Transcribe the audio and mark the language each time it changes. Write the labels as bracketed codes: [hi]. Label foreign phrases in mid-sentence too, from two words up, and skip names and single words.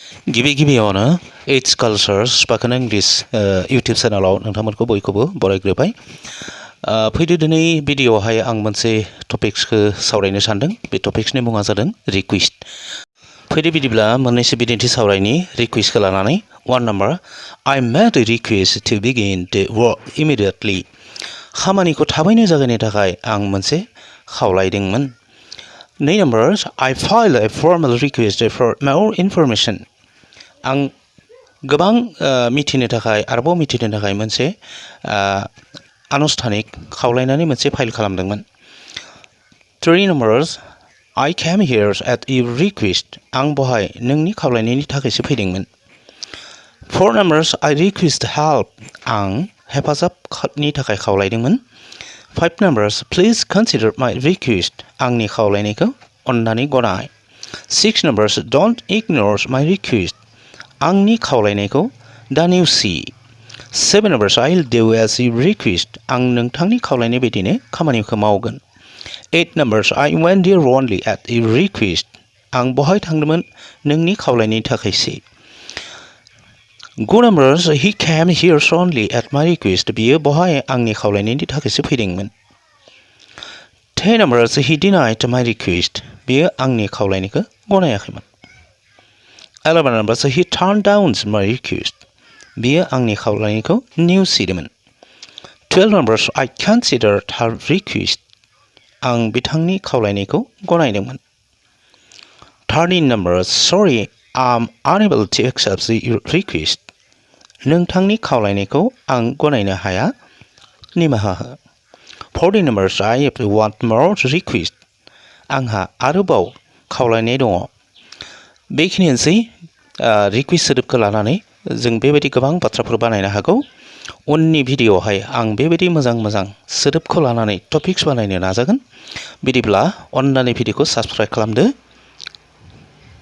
[brx] गिबियावनो एट्स कालचार्स स्पोकन इंग्लिश यूट्यूब चेनेलाव नोंथांमोनखौ बयखौबो बरायग्रोबाय। फैदो दिनै भिडिअआवहाय आं मोनसे टपिक्सखौ सावरायनो सानदों। बे टपिक्सनि मुङा जादों रिक्वेस्ट। फैदो बिदिब्ला मोननैसो बिदिन्थि सावरायनि रिक्वेस्टखौ लानानै। [en] 1 number, I made a request to begin the work immediately. [brx] खामानिखौ थाबैनो जागायनो थाखाय आं मोनसे खावलायदोंमोन। [en] 2 numbers, I filed a formal request for more information. [brx] आं गोबां मिथिनो थाखाय आरोबाव मिथिनो थाखाय मोनसे आनुष्ठानिक खावलायनानै मोनसे फाइल खालामदोंमोन। [en] 3 numbers, I came here at your request. [brx] आं बहाय नोंनि खावलायनायनि थाखायसो फैदोंमोन। [en] 4 numbers, I request help. [brx] आं हेफाजाबनि थाखाय खावलायदोंमन। [en] 5 numbers, please consider my request. [brx] आंनि खावलायनायखौ अन्नानै गनाय। [en] 6 numbers, don't ignore my request. [brx] आंनि खावलायनायखौ दानेवसि। [en] 7 numbers, I'll do as you request. [brx] आं नोंथांनि खावलायनाय बायदिनो खामानिखौ मावगोन। [en] 8 numbers, I went there only at your request. [brx] आं बहाय थांदोंमोन नोंनि खावलायनायनि थाखायसो। [en] 9 numbers, he came here only at my request. [brx] बियो बहाय आंनि खावलायनायनि थाखायसो फैदोंमोन। [en] 10 numbers, he denied my request. [brx] बियो आंनि खावलायनायखौ गनायाखैमोन। [en] 11 numbers, he turned down my request. [brx] बियो आंनि खावलायनायखौ नेवसिदोंमोन। [en] 12 numbers, I considered her request. [brx] आं बिथांनि खावलायनायखौ गनायदोंमोन। [en] 13 numbers, sorry, I'm unable to accept your request. [brx] नोंथांनि खावलायनायखौ आं गनायनो हाया, निमाहा हो। [en] 14 numbers, I want more request. [brx] आंहा आरोबाव खावलायनाय दङ। बेखिनियानोसै रिक्वेस्ट सोदोबखौ लानानै जों बेबायदि गोबां बाथ्राफोर बानायनो हागौ। उननि भिडिअआवहाय आं बेबायदि मोजां सोदोबखौ लानानै टपिक्स बानायनो नाजागोन। बिदिब्ला अन्नानै भिडिअखौ साबस्क्राइब खालामदो।